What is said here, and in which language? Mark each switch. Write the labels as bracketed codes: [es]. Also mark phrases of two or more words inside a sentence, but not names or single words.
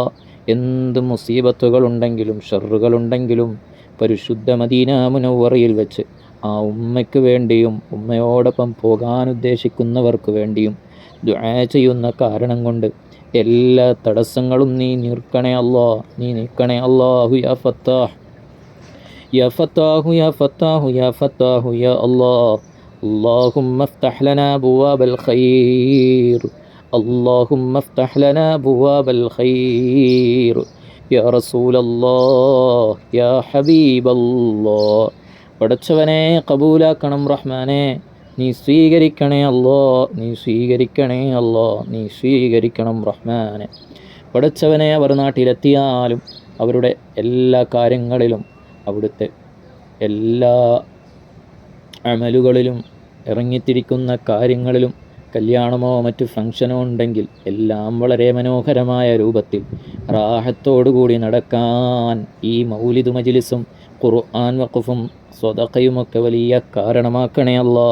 [ml] എന്ത് മുസീബത്തുകളുണ്ടെങ്കിലും ഷർറുകളുണ്ടെങ്കിലും പരിശുദ്ധ മദീന മുനവ്വറയിൽ വെച്ച് ആ ഉമ്മയ്ക്ക് വേണ്ടിയും ഉമ്മയോടൊപ്പം പോകാൻ ഉദ്ദേശിക്കുന്നവർക്ക് വേണ്ടിയും ദുആ ചെയ്യുന്ന കാരണം കൊണ്ട് എല്ലാ തടസ്സങ്ങളും നീ നീക്കണേ അല്ലാ, നീ നീക്കണേ അല്ലാഹു [ar] يا فتاح يا فتاح يا فتاح يا فتاح يا الله. اللهم افتح لنا أبواب الخير، اللهم افتح لنا أبواب الخير يا رسول الله يا حبيب الله. [ml] പടച്ചവനെ, കബൂലാക്കണം റഹ്മാനെ, നീ സ്വീകരിക്കണേ അല്ലാ, നീ സ്വീകരിക്കണേ അല്ലാ, നീ സ്വീകരിക്കണം റഹ്മാനെ. പടച്ചവനെ, അവർ നാട്ടിലെത്തിയാലും അവരുടെ എല്ലാ കാര്യങ്ങളിലും അവിടുത്തെ എല്ലാ അമലുകളിലും ഇറങ്ങിത്തിരിക്കുന്ന കാര്യങ്ങളിലും കല്യാണമോ മറ്റു ഫംഗ്ഷനോ ഉണ്ടെങ്കിൽ എല്ലാം വളരെ മനോഹരമായ രൂപത്തിൽ റാഹത്തോടുകൂടി നടക്കാൻ ഈ മൗലിദ് മജ്ലിസും ഖുർആൻ വഖഫും സ്വദഖയുമൊക്കെ വലിയ കാരണമാക്കണേ അല്ലാ.